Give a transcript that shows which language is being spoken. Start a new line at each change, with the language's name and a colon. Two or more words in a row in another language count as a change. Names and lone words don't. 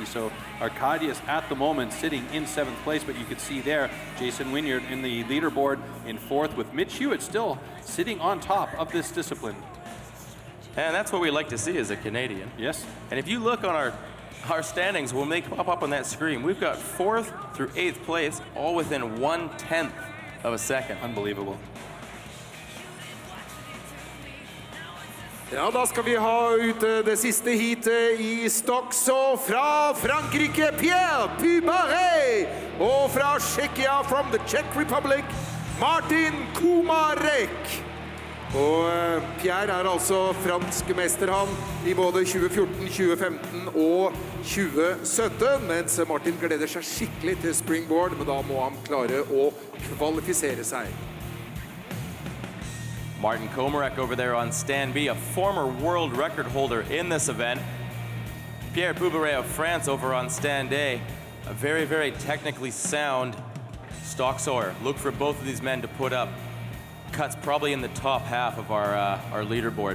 English: So Arkadiusz at the moment sitting in 7th place, but you could see there Jason Wynyard in the leaderboard in 4th with Mitch Hewitt still sitting on top of this discipline. And that's what we like to see as a Canadian. Yes. And if you look on our standings, when they pop up on that screen, we've got 4th through 8th place, all within 1/10 of a second. Unbelievable.
Norwegian: Ja, da skal vi ha ut det siste heatet i stocks, og fra Frankrike, Pierre Pubaret, og fra Czechia,
English: from the Czech Republic,
Norwegian: Martin Komarek. Og Pierre er altså fransk mester han i både 2014, 2015 og 2017, mens Martin gleder seg skikkelig til Springboard, men da må han klare å kvalifisere seg.
English: Martin Komarek over there on stand B, a former world record holder in this event. Pierre Pubaret of France over on stand A, a very, very technically sound stock sawer. Look for both of these men to put up cuts probably in the top half of our leaderboard.